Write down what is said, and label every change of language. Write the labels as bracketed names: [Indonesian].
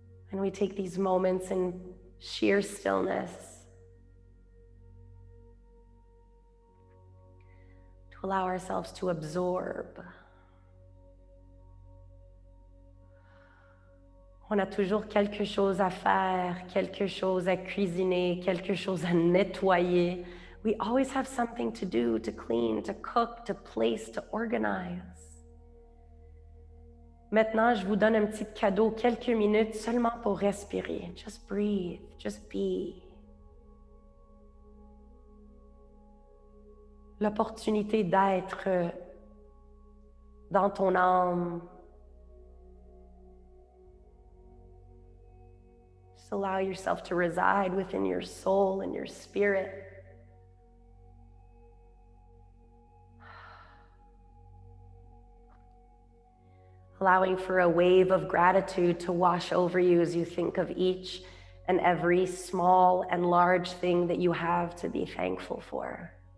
[English] And we take these moments in sheer stillness to allow ourselves to absorb. [French] On a toujours quelque chose à faire, quelque chose à cuisiner, quelque chose à nettoyer. [English] We always have something to do, to clean, to cook, to place, to organize. [French] Maintenant, je vous donne un petit cadeau, quelques minutes seulement pour respirer. [English] Just breathe, just be. [French] L'opportunité d'être dans ton âme. [English] Just allow yourself to reside within your soul and your spirit. Allowing for a wave of gratitude to wash over you as you think of each and every small and large thing that you have to be thankful for.